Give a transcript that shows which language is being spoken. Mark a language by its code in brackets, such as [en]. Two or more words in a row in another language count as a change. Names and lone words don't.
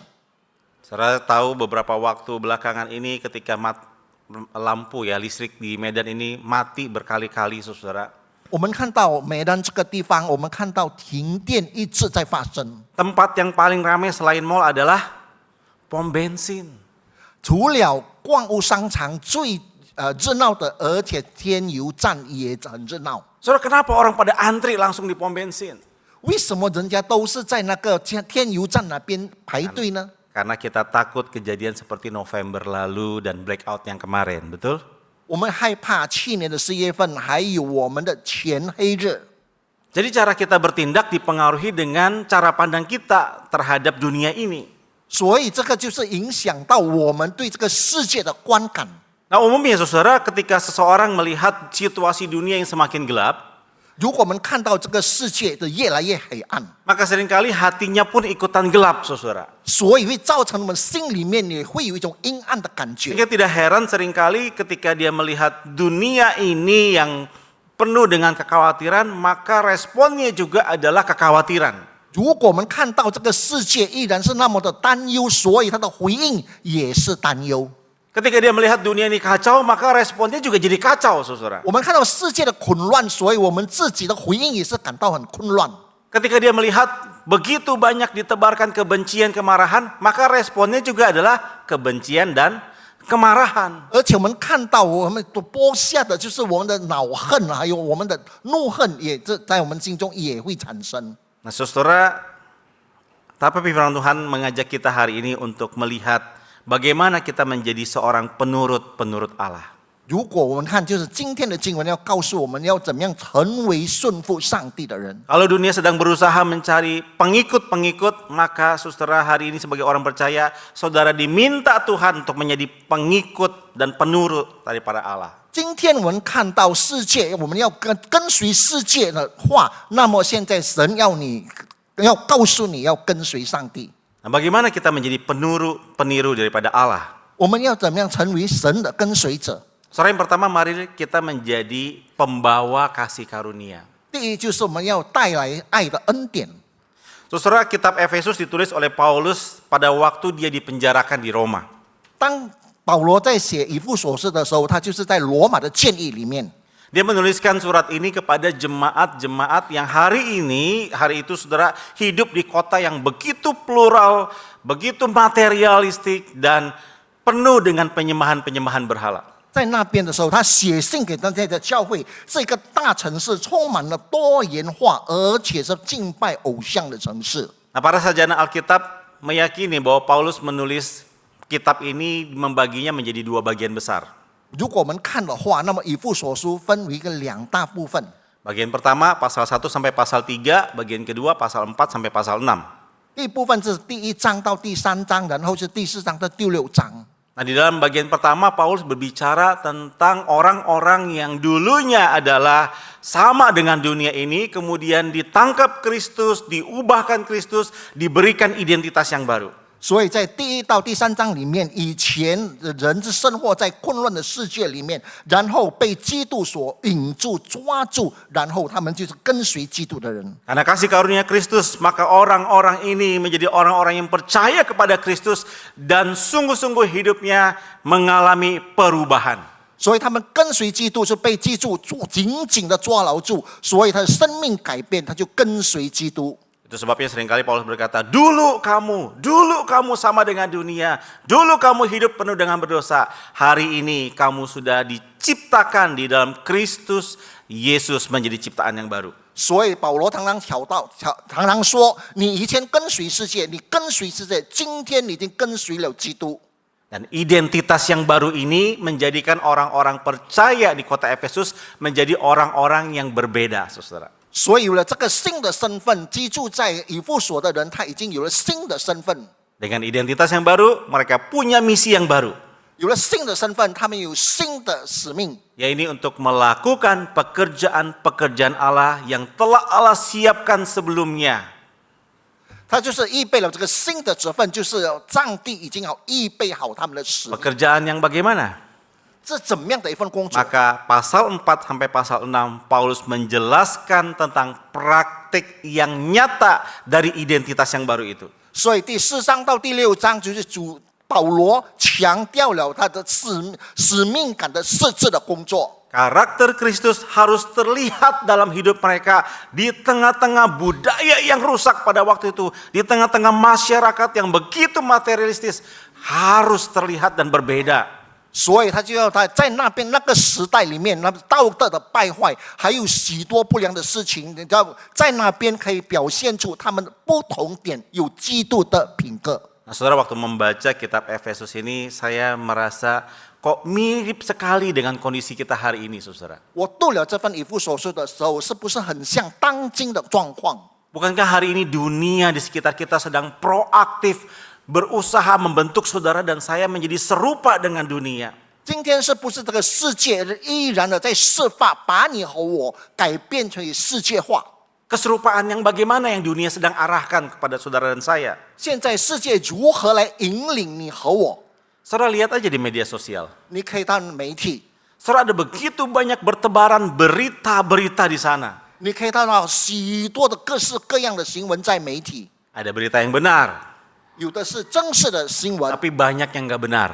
[id] Saudara tahu beberapa waktu belakangan ini ketika lampu ya listrik di Medan ini mati berkali-kali, saudara. [zh] 我们看到美丹这个地方，我们看到停电一直在发生。 [id] Tempat yang paling ramai selain mall adalah pom bensin. [zh] 除了逛物商场最热闹的，而且添油站也很热闹。 [id] Saudara, kenapa orang pada antri langsung di pom bensin? [zh] 为什么人家都是在那个添油站那边排队呢？ [id] Karena kita takut kejadian seperti November lalu dan blackout yang kemarin, betul? [zh] 我们害怕去年的4月份，还有我们的全黑日。 [id] Jadi cara kita bertindak dipengaruhi dengan cara pandang kita terhadap dunia ini. [zh] 所以这个就是影响到我们对这个世界的观感。 [id] Nah, umumnya saudara, ketika seseorang melihat situasi dunia yang semakin gelap, [zh] 如果我们看到这个世界的越来越黑暗， [id] maka seringkali hatinya pun ikutan gelap, saudara. [zh] 所以会造成我们心里面也会有一种阴暗的感觉。 [id] Sehingga tidak heran seringkali ketika dia melihat dunia ini yang penuh dengan kekhawatiran, maka responnya juga adalah kekhawatiran. [zh] 如果我们看到这个世界依然是那么的担忧，所以他的回应也是担忧。 [id] Ketika dia melihat dunia ini kacau, maka responnya juga jadi kacau, saudara. [zh] 我们看到世界的混乱，所以我们自己的回应也是感到很混乱。 [id] Ketika dia melihat begitu banyak ditebarkan kebencian, kemarahan, maka responnya juga adalah kebencian dan kemarahan. [zh] 而且我们看到我们播下的就是我们的恼恨，还有我们的怒恨，也在我们心中也会产生。 [id] Nah, saudara, tapi firman Tuhan mengajak kita hari ini untuk melihat bagaimana kita menjadi seorang penurut Allah. [zh] 如果我们看，就是今天的经文要告诉我们要怎么样成为顺服上帝的人。 [id] Kalau dunia sedang berusaha mencari pengikut-pengikut, maka saudara hari ini sebagai orang percaya, saudara diminta Tuhan untuk menjadi pengikut dan penurut daripada Allah. [zh] 今天我们看到世界，我们要跟随世界的话，那么现在神要告诉你要跟随上帝。 [id] Nah, bagaimana kita menjadi peniru daripada Allah? [zh] 我们要怎么样成为神的跟随者？ [id] Saudara, yang pertama, mari kita menjadi pembawa kasih karunia. [zh] 第一就是我们要带来爱的恩典。 [id] Saudara, kitab Efesus ditulis oleh Paulus pada waktu dia dipenjarakan di Roma. [zh] 当保罗在写以弗所书的时候，他就是在罗马的监狱里面。 [id] Dia menuliskan surat ini kepada jemaat-jemaat yang hari itu saudara hidup di kota yang begitu plural, begitu materialistik dan penuh dengan penyembahan-penyembahan berhala. [zh] 在那边的时候，他写信给大家的教会，这个大城市充满了多元化，而且是敬拜偶像的城市。 [id] Nah, para sarjana Alkitab meyakini bahwa Paulus menulis kitab ini membaginya menjadi dua bagian besar. [zh] 如果我们看的话，那么以弗所书分为两大部分。 [id] Bagian pertama pasal 1 sampai pasal 3, bagian kedua pasal 4 sampai pasal 6. [zh] 第一部分是第1章到第3章，然后是第4章到第6章。 [id] Nah, di dalam bagian pertama Paulus berbicara tentang orang-orang yang dulunya adalah sama dengan dunia ini, kemudian ditangkap Kristus, diubahkan Kristus, diberikan identitas yang baru. [zh] 所以在第1到第3章里面，以前的人是生活在混乱的世界里面，然后被基督所引住、抓住，然后他们就是跟随基督的人。 [id] Karena kasih karunia Kristus, maka orang-orang ini menjadi orang-orang yang percaya kepada Kristus dan sungguh-sungguh hidupnya mengalami perubahan. [zh] 所以他们跟随基督，就被基督紧紧的抓牢住，所以他的生命改变，他就跟随基督。 [id] Itu sebabnya seringkali Paulus berkata, dulu kamu sama dengan dunia, dulu kamu hidup penuh dengan berdosa, hari ini kamu sudah diciptakan di dalam Kristus Yesus menjadi ciptaan yang baru. [zh] 所以保罗常常说，你以前跟随世界，你跟随世界，今天你已经跟随了基督。 [id] Dan identitas yang baru ini menjadikan orang-orang percaya di kota Efesus menjadi orang-orang yang berbeda, saudara. [zh] 所以有了这个新的身份，居住在以弗所的人，他已经有了新的身份。 [id] Dengan identitas yang baru, mereka punya misi yang baru. [zh] 有了新的身份，他们有新的使命， [id] Yaitu untuk melakukan pekerjaan-pekerjaan Allah yang telah Allah siapkan sebelumnya. [zh] 他就是预备了这个新的职分，就是上帝已经预备好他们的使命。 [id] Pekerjaan yang bagaimana? [zh] 这怎么样的一份工作？ [id] Maka pasal 4 sampai pasal 6 Paulus menjelaskan tentang praktik yang nyata dari identitas yang baru itu. [zh] 所以第4章到第6章就是保罗强调了他的使命感的设置的工作。 [id] Karakter Kristus harus terlihat dalam hidup mereka di tengah-tengah budaya yang rusak pada waktu itu, di tengah-tengah masyarakat yang begitu materialistis, harus terlihat dan berbeda. [zh] 所以他就要他在那边那个时代里面，那道德的败坏，还有许多不良的事情，你知道，在那边可以表现出他们的不同点，有基督的品格。 [id] Nah, saudara, waktu membaca kitab Efesus ini, saya merasa kok mirip sekali dengan kondisi kita hari ini, saudara. [zh] 我读了这份以弗所书的时候，是不是很像当今的状况？ [id] Bukankah hari ini dunia di sekitar kita sedang proaktif berusaha membentuk saudara dan saya menjadi serupa dengan dunia? [zh] 今天是不是这个世界依然的在设法把你和我改变成世界化？ [id] Keserupaan yang bagaimana yang dunia sedang arahkan kepada saudara dan saya? [zh] 现在世界如何来引领你和我？ [id] Saudara lihat aja di media sosial. [zh] 你可以看媒体， [id] Saudara, ada begitu banyak bertebaran berita-berita di sana. [zh] 你可以看到许多的各式各样的新闻在媒体， [id] Ada berita yang benar, [zh] 有的是真实的新闻， [id] tapi banyak yang nggak benar.